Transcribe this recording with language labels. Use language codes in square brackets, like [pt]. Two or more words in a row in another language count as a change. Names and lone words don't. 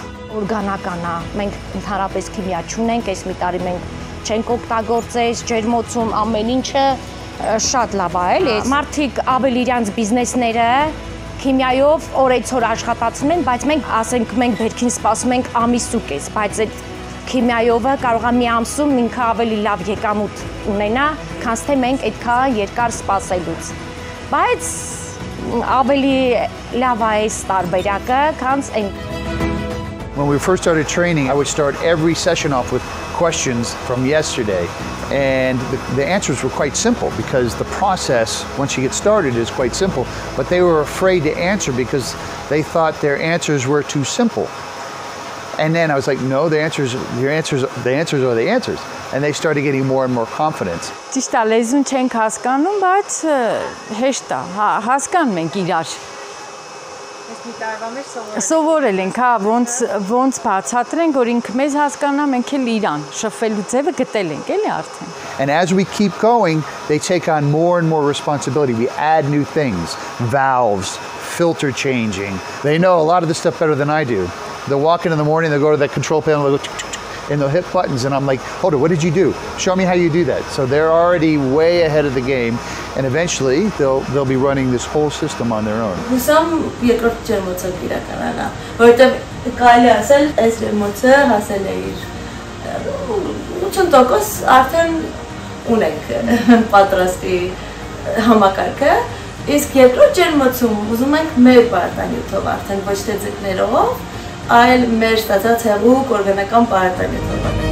[hy] Օրգանական է, մենք ընդհանրապես քիմիա չունենք, այս մի տարի մենք չենք օգտագործել, ջերմոցում ամեն ինչը շատ լավ է, էլի։ Մարդիկ ավելի իրանց բիզնեսները քիմիայով օրեցօր աշխատացնում են, բայց մենք ասենք մենք բերքին սպասում ենք ամիս ու կես, բայց այդ քիմիայովը կարող է մի ամսում ինքը ավելի լավ եկամուտ ունենա, քան թե մենք այդքան երկար սպասելուց։ Բայց ավելի լավ է այս տարբերակը, քան այն։ [en] When we first started training, I would start every session off with questions from yesterday. And the answers were quite simple because the process, once you get started, is quite simple. But they were afraid to answer because they thought their answers were too simple. And then I was like, no, the answers are the answers. And they started getting more and more confidence. [hy] Ճիշտ է, լեզուն չենք հասկանում, բայց հեշտ է, հասկանում ենք իրար։ Սովորել ենք, հա, ոնց բացատրենք, որ ինքը մեզ հասկանա, մենք էլ իրան, շփվելու ձևը գտել ենք, էլի արդեն։ [en] And as we keep going, they take on more and more responsibility. We add new things, valves, filter changing. They know a lot of this stuff better than I do. They'll walk in the morning, they'll go to that control panel, they'll go and they'll hit buttons, and I'm like, hold it, what did you do? Show me how you do that. So they're already way ahead of the game, and eventually they'll be running this whole system on their own. [hy] Հուսամ երկրորդ ջերմոցը իրականանա, որովհետև կարելի ասել, այս ջերմոցը հասել է իր 80% արդեն ունենք պատրաստի համակարգը, իսկ երկրորդ ջերմոցում ուզում ենք մեր պարտանյութով արդեն ոչ թե ձկներով, այլ մեր ստացած հեղուկ օրգանական պարտանյութով։